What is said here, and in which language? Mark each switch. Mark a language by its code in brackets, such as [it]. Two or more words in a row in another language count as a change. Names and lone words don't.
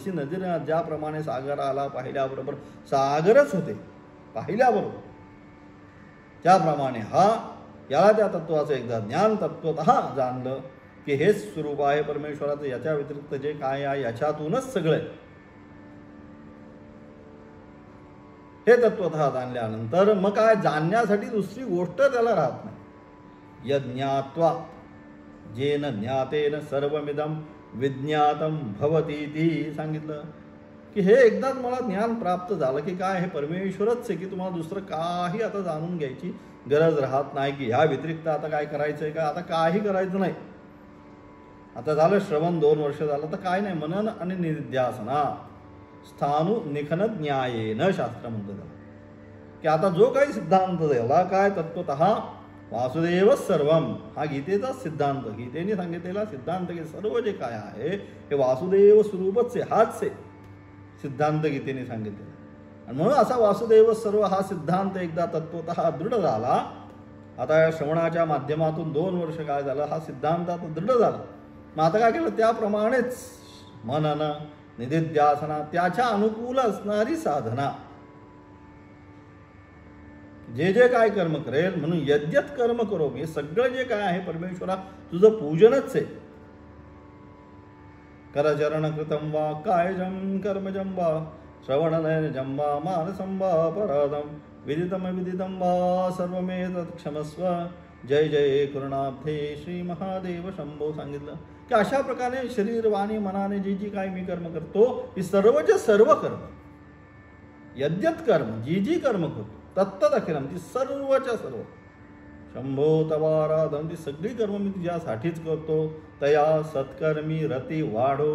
[mr] जशी नदीने ज्याप्रमाणे सागराला पाहिल्याबरोबर सागरच होते पाहिल्याबरोबर, त्याप्रमाणे हा याला त्या तत्वाचं एकदा ज्ञान तत्वतः जाणलं की हेच स्वरूप आहे परमेश्वराचं, याच्या व्यतिरिक्त जे काय आहे याच्यातूनच सगळं हे तत्वतः जाणल्यानंतर मग काय जाणण्यासाठी दुसरी गोष्ट त्याला राहत नाही. [sa] यज्ञात्वा जेन ज्ञातेन सर्वमिदं विज्ञातं भवती [mr] ती सांगितलं की हे एकदाच मला ज्ञान प्राप्त झालं की काय हे परमेश्वरच आहे, की तुम्हाला दुसरं काही आता जाणून घ्यायची गरज राहत नाही, की ह्या व्यतिरिक्त आता काय करायचं आहे का? आता काही करायचं नाही. आता झालं श्रवण 2 वर्ष झालं तर काय नाही, मनन आणि निध्यासना [sa] स्थाणु निखन न्यायेन [mr] शास्त्र म्हणतं त्याला, की आता जो काही सिद्धांत द्याला काय [sa] तत्वतः वासुदेव सर्वम [mr] हा गीतेचा सिद्धांत, गीतेने सांगितलेला सिद्धांत की सर्व जे काय आहे हे वासुदेव स्वरूपच आहे, हाच आहे सिद्धांत गीतेने सांगितलेला. आणि म्हणून असा वासुदेव सर्व हा सिद्धांत एकदा तत्वतः दृढ झाला. आता या श्रवणाच्या माध्यमातून 2 वर्ष काय झालं, हा सिद्धांत आता दृढ झाला. मग आता काय केलं? त्याप्रमाणेच मनन निधिध्यासना त्याच्या अनुकूल असणारी साधना, जे जे काय कर्म करेल म्हणून यज्ञत कर्म करो, हे सगळं जे काय आहे परमेश्वरा तुझं पूजनच आहे. [sa] करचरण कृतम वा कायजम कर्मजम वा श्रवणनयनजम वा मानसं वा अपराधम विदितम विदितम वा सर्वमेतत् क्षमस्व. जय जय करुणाब्धे श्री महादेव शंभो [mr] सांगितलं की अशा प्रकारे शरीर वाणी मनाने जी जी काय मी कर्म करतो ही सर्वचे सर्व कर्म यज्ञत कर्म जी जी कर्म करतो तत्तदखिलम ती सर्वच्या सर्व [sa] शंभो तवाराधम [mr] ती सगळी कर्म मी तुझ्यासाठीच करतो. तया सत्कर्मी रती वाढो.